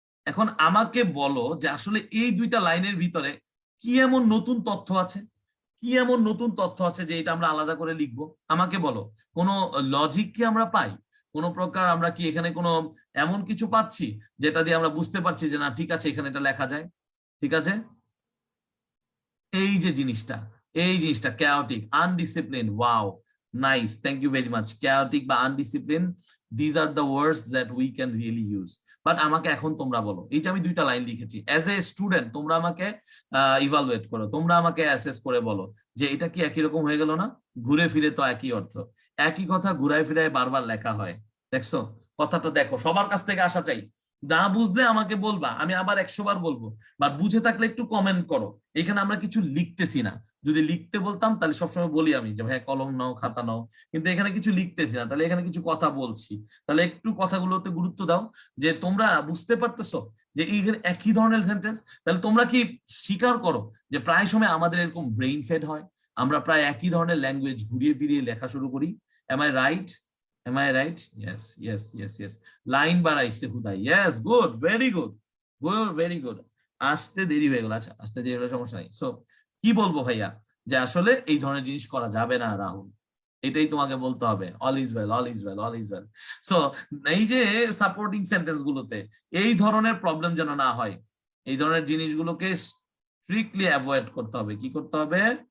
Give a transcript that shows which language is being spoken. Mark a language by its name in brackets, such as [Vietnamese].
[Bangla] এখন আমাকে বলো যে আসলে এই দুইটা লাইনের ভিতরে কি এমন নতুন তথ্য আছে, কি এমন নতুন তথ্য আছে যে এটা আমরা আলাদা করে লিখবো? আমাকে বলো, কোনো লজিক কি আমরা পাই, কোনো প্রকার আমরা কি এখানে কোনো এমন কিছু পাচ্ছি যেটা দিয়ে আমরা বুঝতে পারছি যে না ঠিক আছে এখানে এটা লেখা যায়, ঠিক আছে? এই যে জিনিসটা, এই জিনিসটা [English] chaotic, undisciplined, wow, nice, thank you very much, chaotic বা undisciplined, these are the words that we can really use. [Bangla] But আমাকে এখন তোমরা বলো, এই যে আমি দুইটা লাইন লিখেছি, অ্যাজ এ স্টুডেন্ট তোমরা আমাকে ইভালুয়েট করো, তোমরা আমাকে অ্যাসেস করে বলো যে এটা কি একই রকম হয়ে গেল না? ঘুরে ফিরে তো একই অর্থ, একই কথা ঘুরায় ফিরায় বারবার লেখা হয়, দেখছো? কথাটা দেখো, সবার কাছ থেকে আসা চাই, না বুঝলে আমাকে বলবা, আমি আবার 100 বার বলবো, বা বুঝে থাকলে একটু কমেন্ট করো। এখানে আমরা কিছু লিখতেছি না, যদি লিখতে বলতাম তাহলে সবসময় বলি আমি যে ভাই কলম নাও, খাতা নাও, কিন্তু এখানে কিছু লিখতেছি না, তাহলে এখানে কিছু কথা বলছি, তাহলে একটু কথাগুলোতে গুরুত্ব দাও, যে তোমরা বুঝতে পারতেছো যে এইখানে একই ধরনের সেন্টেন্স। তাহলে তোমরা কি স্বীকার করো যে প্রায় সময় আমাদের এরকম ব্রেইন ফেড হয়, আমরা প্রায় একই ধরনের ল্যাঙ্গুয়েজ ঘুরিয়ে ফিরিয়ে লেখা শুরু করি? [English] Am I right? Am I right? Yes. [Bangla] Line বাড়াইছে হুদাই, [English] yes, good, very good, very good. [Bangla] আসতে দেরি হয়ে গেল, আচ্ছা আসতে দেরি হলে সমস্যা নাই। সো কি বলবো ভাইয়া, যে আসলে এই ধরনের জিনিস করা যাবে না রাহুল, এটাই তোমাকে বলতে হবে, [English] all is well, [Bangla] all is well, all is well. So এই যে সাপোর্টিং সেন্টেন্স গুলোতে এই ধরনের প্রবলেম যেন না হয়, এই ধরনের জিনিসগুলোকে স্ট্রিক্টলি অ্যাভয়েড করতে হবে। কি করতে হবে?